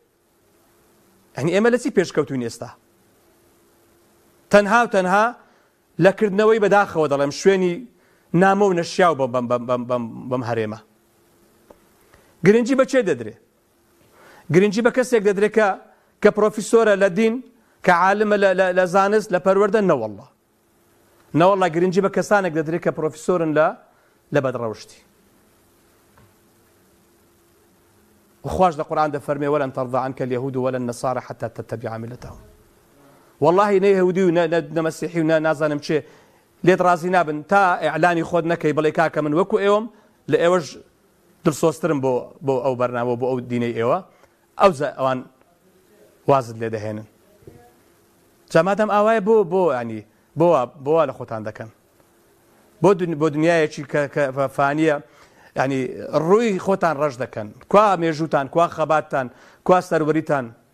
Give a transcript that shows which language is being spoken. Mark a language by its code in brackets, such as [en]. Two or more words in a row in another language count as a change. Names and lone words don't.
[ckb] ینی ئێمە لە چی پێشکەوتوین ئێستا تەنها لەکردنەوەی بەداخەوە دەڵێم شوێنی نامە و نەشیاو بەم هەرێمە گرنگی بە چێ دەدرێ گرنگی بە کەسێک دەدرێ کە پرۆفیسۆرە لە دین کە عالمە لە زانست لە پەروەردە نەوەڵڵا گرنگی بە کەسانێک دەدرێ کە پرۆفیسۆرن لە بەدڕەوشتی وخواش لە قورئان دەفەرمێ [ar] وەلەن تەرضى عنك اليهود ولا النصارى حتى تتبع ملتهم والله [ckb] نە یەهودی و نە مەسیحی و نازانم چێ لێت ڕازی نابن تا ئیعلانی خۆت نەکەی بڵێ کاکە من وەکو ئێوەم لە ئێوەش دڵسۆزترم بۆ ئەو بەرنامە بۆ ئەو دینەی ئێوە ئەوان وازت لێ دەهێنن جامادەم ئاوایە بۆ ینی بۆ لە خۆتان دەکەن بۆ دنیایەکی کە فانیە ینی ڕووی خۆتان ڕەش دەکەن کوا مێژوتان کوا خەباتتان کوا سەروەریتان